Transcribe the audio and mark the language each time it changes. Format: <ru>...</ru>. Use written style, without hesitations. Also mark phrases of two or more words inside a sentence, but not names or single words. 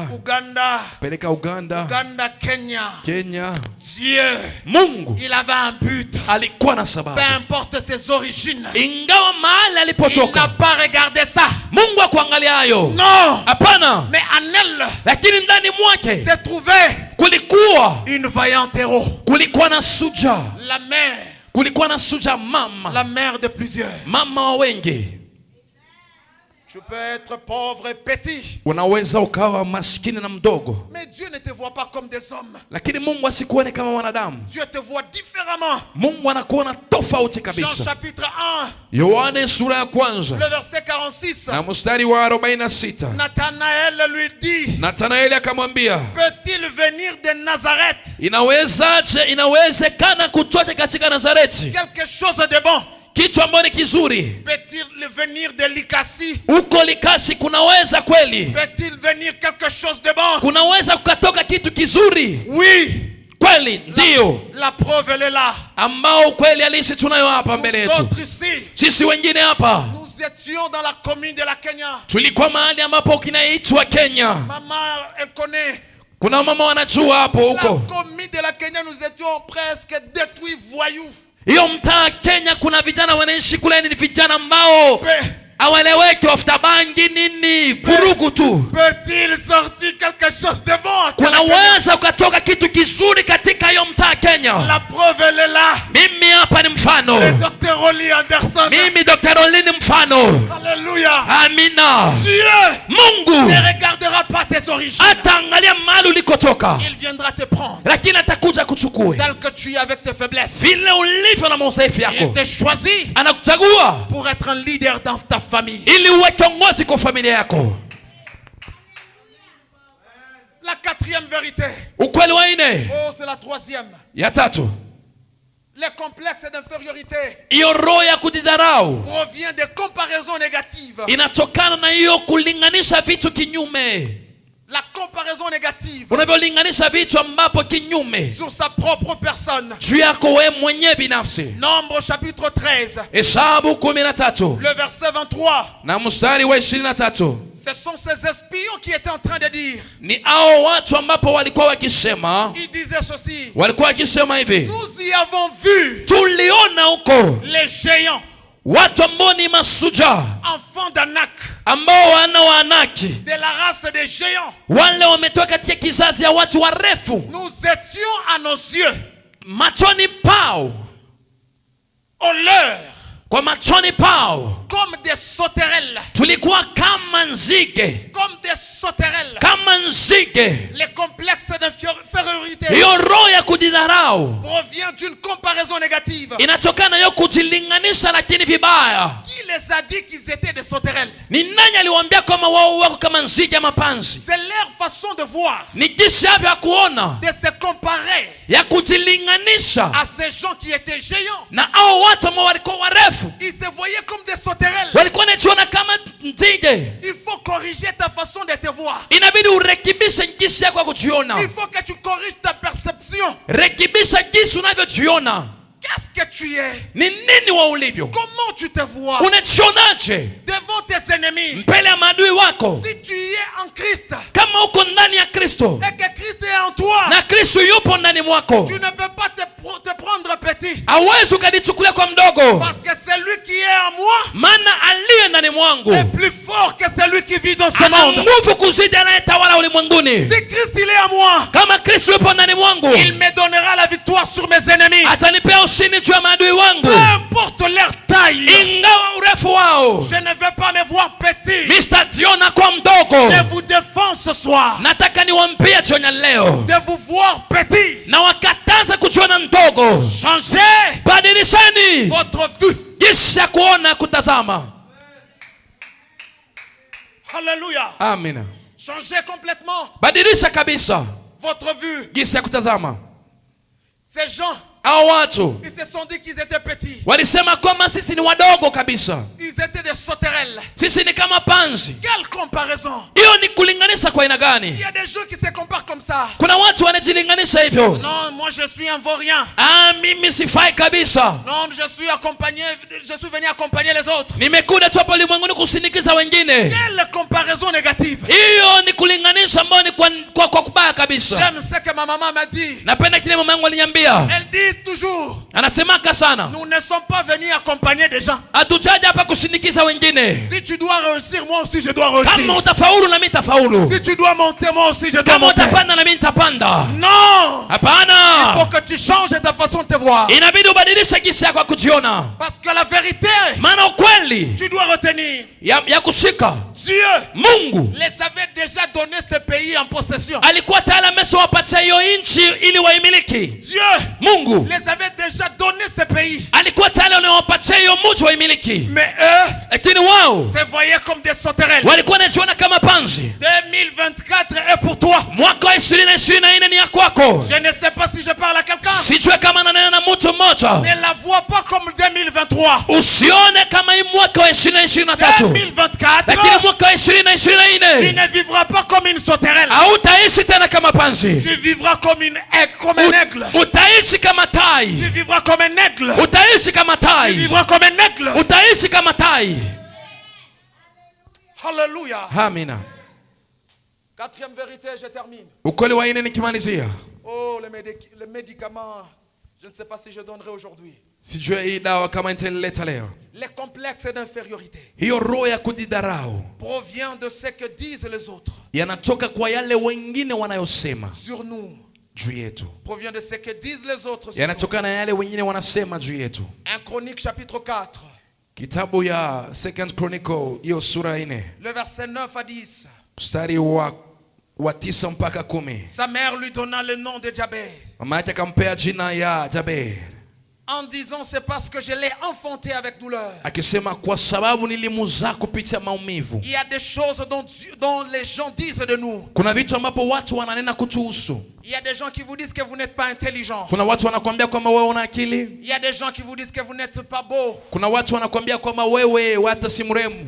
<sw>Uganda, kupeleka Uganda, Uganda, Kenya. Kenya.</sw> <fr>Dieu,</fr> <sw>Mungu</sw> <fr>il avait un but.</fr> <sw>alikuwa na</sw> <fr>Peu</fr> <sw>sababu,</sw> <fr>importe ses origines,</fr> <sw>ingawa mahali</sw> <fr>il n'a</fr> <sw>alipotoka</sw> <fr>pas regardé ça.</fr> <sw>Mungu akuangalia hayo,</sw> <fr>Non,</fr> <sw>hapana.</sw> <fr>mais en elle</fr> <sw>Lakini ndani mwake</sw> <fr>s'est trouvée</fr> <sw>kulikuwa</sw> <fr>une vaillante héros.</fr> <sw>kulikuwa na suja,</sw> <fr>La mère,</fr> <sw>kulikuwa na suja, mama,</sw> <fr>la mère de plusieurs.</fr> <sw>mama wa wengi.</sw> <fr>Tu peux être pauvre et petit,</fr> <sw>Unaweza ukawa maskini na mdogo,</sw> <fr>mais Dieu ne te voit pas comme des hommes.</fr> <sw>lakini Mungu asikuone kama wanadamu.</sw> <fr>Dieu te voit différemment.</fr> <sw>Mungu anakuona tofauti</sw> <fr>Jean</fr> <sw>kabisa.</sw> <fr>chapitre 1,</fr> <sw>Yohane sura ya kwanza</sw> <fr>le verset 46.</fr> <sw>na mstari wa 46.</sw> <fr>Nathanaël lui dit,</fr> <sw>Nathanaeli akamwambia,</sw> <fr>peut-il venir de Nazareth</fr> <sw>inawezekana kutoka katika Nazareti</sw> <fr>quelque chose de bon?</fr> <sw>kitu ambacho ni kizuri?</sw> <fr>Peut-il venir de l'Ikasi?</fr> <sw>Uko Likasi kunaweza kweli?</sw> <fr>Peut-il venir quelque chose de bon?</fr> <sw>Kunaweza kukatoka kitu kizuri?</sw> <fr>Oui.</fr> <sw>Kweli ndio</sw> <fr>La preuve elle est là.</fr> <sw>ambao kweli halisi tunayo hapa mbele</sw> <fr>Nous</fr> <sw>yetu.</sw> <fr>autres ici,</fr> <sw>Sisi wengine hapa</sw> <fr>nous étions dans la commune de la Kenya.</fr> <sw>tulikuwa mahali ambapo kinaitwa Kenya.</sw> <fr>Maman, elle connaît.</fr> <sw>Kuna mama wanajua hapo</sw> <fr>La</fr> <sw>huko.</sw> <fr>commune de la Kenya, nous étions presque détruits voyous.</fr> <sw>Hiyo mtaa Kenya kuna vijana wanaishi kule, ni vijana ambao hawaeleweki, wafuta bangi nini, vurugu tu.</sw> <fr>Peut-il sortir quelque chose de bon?</fr> <sw>Kunaweza ukatoka kitu kizuri katika hiyo mtaa Kenya.</sw> <fr>La preuve elle est là.</fr> <sw>Mimi hapa ni mfano.</sw> <fr>Le Dr. Oli Anderson.</fr> <sw>Mimi Dr. Oli ni mfano.</sw> <fr>Alléluia.</fr> <sw>Amina.</sw> <fr>Dieu</fr> <sw>Mungu</sw> <fr>ne regardera pas tes origines.</fr> <sw>ataangalia mahali ulikotoka,</sw> <fr>Il viendra te prendre</fr> <sw>lakini atakuja kuchukue</sw> <fr>tel que tu es avec tes faiblesses.</fr> <sw>vile ulivyo na madhaifu</sw> <fr>Il</fr> <sw>yako.</sw> <fr>te choisit</fr> <sw>Anakuchagua</sw> <fr>pour être un leader dans ta famille.</fr> <sw>ili uwe kiongozi kwa familia yako.</sw> <fr>La quatrième vérité.</fr> <sw>Ukweli wa nne,</sw> <fr>Oh, c'est la troisième.</fr> <sw>ya tatu,</sw> <fr>Les complexes d'infériorité</fr> <sw>hiyo roho ya kujidharau</sw> <fr>provient des comparaisons négatives.</fr> <sw>inatokana na hiyo kulinganisha vitu kinyume.</sw> <fr>La comparaison négative</fr> <sw>Unavyolinganisha vitu ambapo kinyume</sw> <fr>sur sa propre personne.</fr> <sw>juu yako wewe mwenyewe binafsi.</sw> <fr>Nombre chapitre 13,</fr> <sw>Hesabu 13</sw> <fr>le verset 23.</fr> <sw>na mstari wa 23.</sw> <fr>Ce sont ces espions qui étaient en train de dire.</fr> <sw>Ni hao watu ambapo walikuwa wakisema,</sw> <fr>Ils disaient ceci.</fr> <sw>walikuwa wakisema hivi,</sw> <fr>Nous y avons vu</fr> <sw>tuliona huko</sw> <fr>les géants,</fr> <sw>watu ambao ni masuja,</sw> <fr>enfants d'Anak,</fr> <sw>ambao wana Waanaki,</sw> <fr>de la race des géants.</fr> <sw>wale wametoka katika kizazi ya watu warefu.</sw> <fr>Nous étions à nos yeux,</fr> <sw>Machoni pao,</sw> <fr>au leur,</fr> <sw>kwa machoni pao</sw> <fr>comme des sauterelles.</fr> <sw>tulikuwa kama nzige,</sw> <fr>Comme des sauterelles.</fr> <sw>kama nzige.</sw> <fr>Les complexes d'infériorité</fr> <sw>Hiyo roho ya kujidharau</sw> <fr>provient d'une comparaison négative.</fr> <sw>inatokana hiyo kujilinganisha, lakini vibaya.</sw> <fr>Qui les a dit qu'ils étaient des sauterelles?</fr> <sw>Ni nani aliwaambia kama wao wako kama nzige ama panzi?</sw> <fr>C'est leur façon de voir,</fr> <sw>Ni jinsi yavyo ya kuona,</sw> <fr>de se comparer</fr> <sw>ya kujilinganisha</sw> <fr>à ces gens qui étaient géants.</fr> <sw>na hao watu ambao walikuwa warefu,</sw> <fr>Ils se voyaient comme des sauterelles.</fr> <sw>walikuwa wanajiona kama nzige.</sw> <fr>Il faut corriger ta façon de te voir.</fr> <sw>Inabidi urekebishe jinsi yako ya kujiona,</sw> <fr>Il faut que tu corriges ta perception.</fr> <sw>rekebisha jinsi unavyojiona.</sw> <fr>Qu'est-ce que tu es?</fr> <sw>Ni nini wa ulivyo?</sw> <fr>Comment tu te vois</fr> <sw>Unajionaje</sw> <fr>devant tes ennemis?</fr> <sw>mbele ya maadui wako?</sw> <fr>Si tu es en Christ</fr> <sw>Kama uko ndani ya Kristo</sw> <fr>et que Christ est en toi,</fr> <sw>na Kristo yupo ndani mwako,</sw> <fr>tu ne peux pas te prendre petit.</fr> <sw>hauwezi ukajichukulia kwa mdogo,</sw> <fr>Parce que celui qui est en moi</fr> <sw>maana aliye ndani mwangu</sw> <fr>est plus fort que celui qui vit dans ce</fr> <sw>ana</sw> <fr>monde.</fr> <sw>nguvu kuzidi anayetawala ulimwenguni.</sw> <fr>Si Christ il est en moi,</fr> <sw>Kama Kristo yupo ndani mwangu,</sw> <fr>il me donnera la victoire sur mes ennemis.</fr> <sw>atanipea ushindi juu ya maadui wangu.</sw> <fr>Peu importe leur taille,</fr> <sw>Ingawa urefu wao,</sw> <fr>je ne vais pas me voir petit.</fr> <sw>msitajiona kwa mdogo.</sw> <fr>Je vous défends ce soir</fr> <sw>Nataka niwaambie jioni ya leo,</sw> <fr>de vous voir petit.</fr> <sw>na wakataza kujiona mdogo.</sw> <fr>Changez</fr> <sw>Badilisheni</sw> <fr>votre vue.</fr> <sw>jinsi ya kuona, kutazama.</sw> <fr>Alléluia.</fr> <sw>Amina.</sw> <fr>Changez complètement</fr> <sw>Badilisha kabisa</sw> <fr>votre vue.</fr> <sw>jinsi ya kutazama.</sw> <fr>Ces gens,</fr> <sw>Hao watu</sw> <fr>ils se sont dit qu'ils étaient petits.</fr> <sw>walisema kwamba sisi ni wadogo kabisa,</sw> <fr>Ils étaient des sauterelles.</fr> <sw>sisi ni kama panzi.</sw> <fr>Quelle comparaison!</fr> <sw>Hiyo ni kulinganisha kwa aina</sw> <fr>Il</fr> <sw>gani?</sw> <fr>y a des gens qui se comparent comme ça.</fr> <sw>Kuna watu wanajilinganisha hivyo.</sw> <fr>Non, moi je suis un vaurien.</fr> <sw>Mimi sifai kabisa,</sw> <fr>Non, je suis venu accompagner les autres.</fr> <sw>nimekuja tu hapa ulimwenguni kusindikiza wengine.</sw> <fr>Quelle comparaison négative!</fr> <sw>Hiyo ni kulinganisha ambao ni kwa kubaya kabisa.</sw> <fr>J'aime ce que ma maman m'a dit.</fr> <sw>Napenda kile mama yangu aliniambia,</sw> <fr>Elle dit toujours,</fr> <sw>anasemaka sana,</sw> <fr>nous ne sommes pas venus accompagner des gens.</fr> <sw>hatujaja hapa kusindikiza wengine.</sw> <fr>Si tu dois réussir, moi aussi je dois réussir.</fr> <sw>Kama utafaulu na mimi tafaulu,</sw> <fr>Si tu dois monter, moi aussi je dois</fr> <sw>kama</sw> <fr>monter.</fr> <sw>utapanda na mimi nitapanda.</sw> <fr>Non! Il</fr> <sw>Hapana,</sw> <fr>faut que tu changes ta façon de te voir.</fr> <sw>inabidi ubadilishe jinsi yako ya kujiona,</sw> <fr>Parce que la vérité,</fr> <sw>maana ukweli</sw> <fr>tu dois retenir.</fr> <sw>ya kushika,</sw> <fr>Dieu</fr> <sw>Mungu</sw> <fr>les avait déjà donné ce pays en possession.</fr> <sw>alikuwa tayari ameshawapatia hiyo nchi ili waimiliki.</sw> <fr>Dieu</fr> <sw>Mungu</sw> <fr>les avait déjà donné ce pays.</fr> <sw>alikuwa tayari amewapatia hiyo mji waimiliki,</sw> <fr>Mais eux</fr> <sw>lakini wao</sw> <fr>se voyaient comme des sauterelles.</fr> <sw>walikuwa wanajiona kama panzi.</sw> <fr>2024 est pour toi.</fr> <sw>Mwaka wa 2024 ni ya kwako.</sw> <fr>Je ne sais pas si je parle à quelqu'un.</fr> <sw>Sijue kama nanena na mtu mmoja.</sw> <fr>Ne la vois pas comme 2023.</fr> <sw>Usione kama hii mwaka wa 2023,</sw> <fr>2024,</fr> <sw>lakini mwaka wa</sw> <fr>tu</fr> <sw>2024</sw> <fr>ne vivras pas comme une sauterelle.</fr> <sw>hautaishi tena kama panzi.</sw> <fr>Tu vivras comme un aigle.</fr> <sw>Utaishi kama</sw> <fr>Tu</fr> <sw>tai.</sw> <fr>vivras comme un aigle.</fr> <sw>Utaishi kama</sw> <fr>Tu</fr> <sw>tai.</sw> <fr>vivras comme un aigle.</fr> <sw>Utaishi kama tai.</sw> <fr>Alléluia.</fr> <sw>Amina.</sw> <fr>Quatrième vérité, je termine.</fr> <sw>Ukweli wa nne nikimalizia.</sw> <fr>Oh, les médicaments, je ne sais pas si je donnerai aujourd'hui.</fr> <sw>Sijue hii dawa kama nitaleta leo.</sw> <fr>Les complexes d'infériorité</fr> <sw>Hiyo roho ya kujidharau</sw> <fr>provient de ce que disent les autres</fr> <sw>yanatoka kwa yale wengine wanayosema</sw> <fr>sur nous.</fr> <sw>juu yetu.</sw> <fr>Provient de ce que disent les autres sur nous.</fr> <sw>Yanatoka na yale wengine wanasema juu yetu.</sw> <fr>1 Chronique chapitre 4.</fr> <sw>Kitabu ya</sw> <en>Second Chronicle</en> <sw>hiyo sura 4.</sw> <fr>Le verset 9 à 10.</fr> <sw>Mstari wa 9 mpaka 10.</sw> <fr>Sa mère lui donna le nom de Jabez.</fr> <sw>Mama yake akampea jina ya Jabez,</sw> <fr>en disant c'est parce que je l'ai enfanté avec douleur.</fr> <sw>akisema kwa sababu nilimuzaa kupitia maumivu.</sw> <fr>Il y a des choses dont les gens disent de nous.</fr> <sw>Kuna vitu ambapo watu wananena kutuhusu.</sw> <fr>Il y a des gens qui vous disent que vous n'êtes pas intelligent.</fr> <sw>Kuna watu wanakuambia kwamba wewe una akili.</sw> <fr>Il y a des gens qui vous disent que vous n'êtes pas beau.</fr> <sw>Kuna watu wanakuambia kwamba wewe hata si mrembo.</sw>